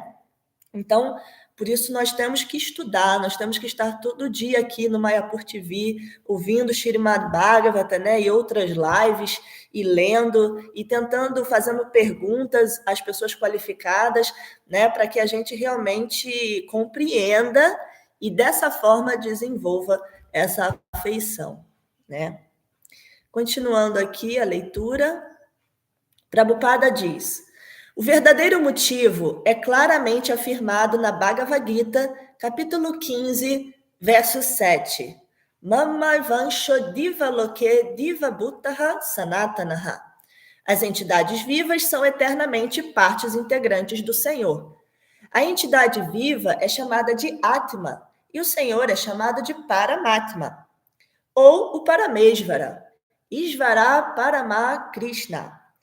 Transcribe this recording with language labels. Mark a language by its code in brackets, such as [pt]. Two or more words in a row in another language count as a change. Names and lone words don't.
[pt] Então, por isso nós temos que estudar, nós temos que estar todo dia aqui no Mayapur TV, ouvindo Srimad Bhagavata, né, e outras lives, e lendo, e tentando, fazendo perguntas às pessoas qualificadas, né, para que a gente realmente compreenda e dessa forma desenvolva essa afeição, né? Continuando aqui a leitura, Prabhupada diz: o verdadeiro motivo é claramente afirmado na Bhagavad Gita, capítulo 15, verso 7. [sa] मम वंशो दिव लोके दिव भुत्तः सनातनः. [pt] As entidades vivas são eternamente partes integrantes do Senhor. A entidade viva é chamada de Atma e o Senhor é chamado de Paramatma, ou o Paramesvara, Isvara Parama Krishna.